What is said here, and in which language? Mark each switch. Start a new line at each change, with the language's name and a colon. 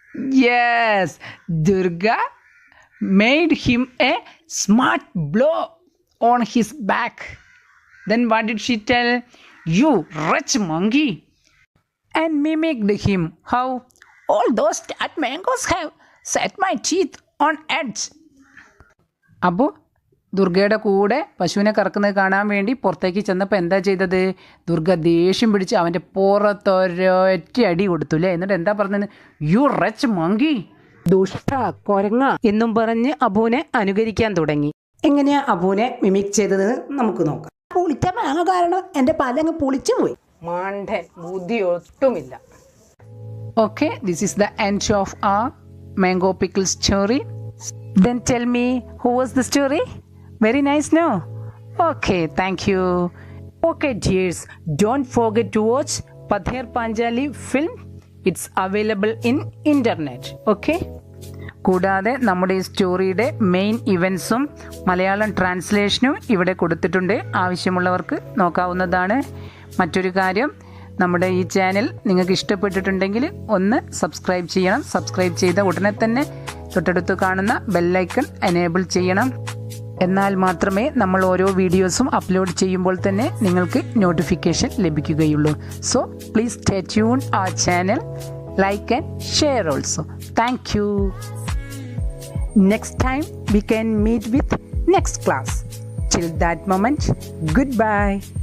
English: Yes, Durga made him a smart blow on his back. Then what did she tell? "You wretch monkey," and mimicked him. How? "All those fat mangoes have set my teeth on edge."
Malayalam: അപ്പോൾ ദുർഗയുടെ കൂടെ പശുവിനെ കറക്കുന്നത് കാണാൻ വേണ്ടി പുറത്തേക്ക് ചെന്നപ്പോൾ എന്താ ചെയ്തത്? ദുർഗ ദേഷ്യം പിടിച്ച് അവൻ്റെ പുറത്തൊരൊറ്റ അടി കൊടുത്തു അല്ലേ. എന്നിട്ട് എന്താ പറഞ്ഞത്?
English: "you wretch monkey,"
Malayalam: ദുഷ്ട കൊരങ്ങ എന്നും പറഞ്ഞ് അബുവിനെ അനുകരിക്കാൻ തുടങ്ങി. എങ്ങനെയാ അബുവിനെ മിമിക് ചെയ്തത് നമുക്ക് നോക്കാം. പുളിച്ച മാങ്ങ കാരണം എൻ്റെ പല്ലങ്ങ് പുളിച്ചു പോയി. മാണ്ടൻ, ബുദ്ധി ഒട്ടുമില്ല.
English: Okay, this is the end of our mango pickle story. Then tell me, who was the story? Very nice, no? Okay, thank you. Okay, dears, don't forget to watch Pather Panjali film. It's available in internet. Okay?
Malayalam: കൂടാതെ നമ്മുടെ ഈ സ്റ്റോറിയുടെ main ഇവൻസും Malayalam ട്രാൻസ്ലേഷനും ഇവിടെ കൊടുത്തിട്ടുണ്ട്. ആവശ്യമുള്ളവർക്ക് നോക്കാവുന്നതാണ്. മറ്റൊരു കാര്യം, നമ്മുടെ ഈ ചാനൽ നിങ്ങൾക്ക് ഇഷ്ടപ്പെട്ടിട്ടുണ്ടെങ്കിൽ ഒന്ന് സബ്സ്ക്രൈബ് ചെയ്യണം. സബ്സ്ക്രൈബ് ചെയ്ത ഉടനെ തന്നെ തൊട്ടടുത്ത് കാണുന്ന ബെല്ലൈക്കൺ എനേബിൾ ചെയ്യണം. എന്നാൽ മാത്രമേ നമ്മൾ ഓരോ വീഡിയോസും അപ്ലോഡ് ചെയ്യുമ്പോൾ തന്നെ നിങ്ങൾക്ക് നോട്ടിഫിക്കേഷൻ ലഭിക്കുകയുള്ളൂ.
English: So please stay tune our channel, like and share also. Thank you. Next time we can meet with next class. Till that moment, goodbye.